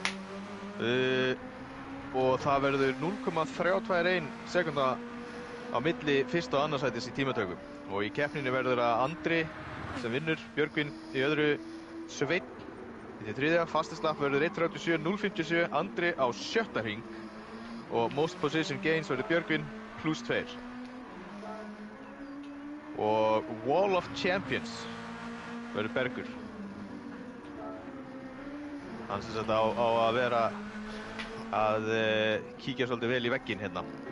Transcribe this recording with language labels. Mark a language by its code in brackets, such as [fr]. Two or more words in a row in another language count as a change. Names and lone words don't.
[is] Og það verður 0,321 sekúnda á milli fyrsta og annarsætis í tímatökum. Og í keppninni verður það Andri sem vinnur, Björgvin í öðru, Sveinn í þriðja, fastaslapp verður 1:37.057, Andri á sjötta hring og [en] most position gains [is] verður Björgvin +2. Og [en] Wall of Champions [is] verður Bergur. Hann sem sagt á að vera að kíkja svolítið vel í vegginn hérna.